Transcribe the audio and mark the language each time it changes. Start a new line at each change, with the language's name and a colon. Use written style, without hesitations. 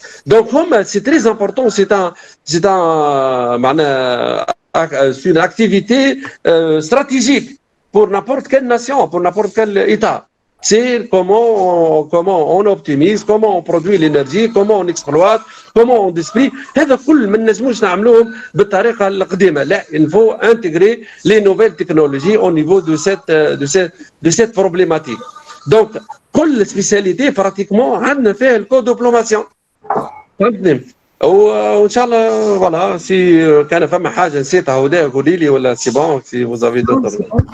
French: Donc, c'est très important, c'est une activité stratégique pour n'importe quelle nation, pour n'importe quel État. C'est comment on optimise, comment on produit l'énergie, comment on exploite, comment on distribue.
Arabic: هذا كل ما نجموش نعملوهم بالطريقة القديمة.
French: لا, il faut intégrer les nouvelles technologies au niveau de cette problématique.
Arabic: Donc, كل spécialité pratiquement عندنا فيها الكودوبلوماسيون. فهمتني وان شاء الله فوالا سي كان فما حاجه نسيتها هدى قولي لي ولا سي بون سي فوزافي دوتر